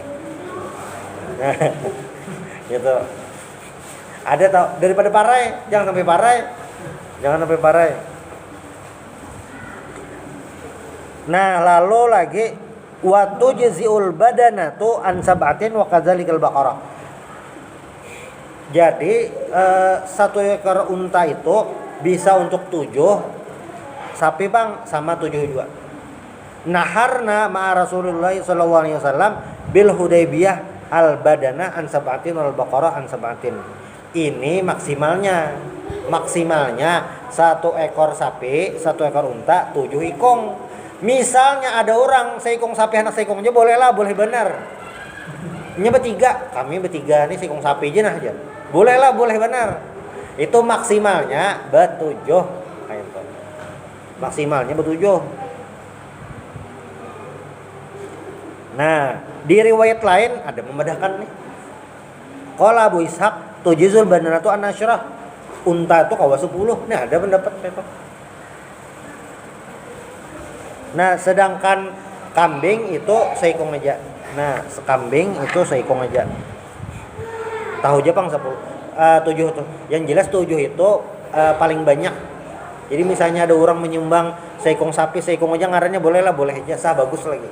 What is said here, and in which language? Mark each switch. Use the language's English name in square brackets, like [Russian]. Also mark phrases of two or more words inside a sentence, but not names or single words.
[Indonesian] Nah, gitu. [Banjar] Ada tau daripada parai, jangan sampai parai. [Indonesian] Nah, lalu lagi [Arabic] وتجزئ البدنة عن سبعة وكذلك البقرة. [Indonesian] Jadi 1 ekor unta itu bisa untuk 7 sapi bang sama 7 juga. [Arabic] نحرنا مع رسول الله صلى الله عليه وسلم بالحديبية البدنة عن سبعة والبقرة عن سبعة. [Banjar] Ini maksimalnya satu ekor sapi, satu ekor unta, 7 ikong. Misalnya ada orang seikong sapi anak seikong aja boleh lah, boleh benar. Nya bertiga, kami bertiga nih seikong sapi aja nah aja. Boleh lah, boleh benar. Itu maksimalnya betujuh. Maksimalnya betujuh. [Indonesian] Nah, di riwayat lain ada membedakan nih. [Arabic] قال أبو إسحاق تجزئ البدنة عن عشرة. [Banjar] Unta itu kawa 10. Nah, ada pendapat itu. Nah, sedangkan kambing itu seikong aja. Nah, kambing itu seikong aja. Tahu aja Bang 10. 7 tuh. Yang jelas 7 itu paling banyak. Jadi misalnya ada orang menyumbang seikong sapi, seikong aja ngarannya boleh lah, boleh aja, sah, bagus lagi.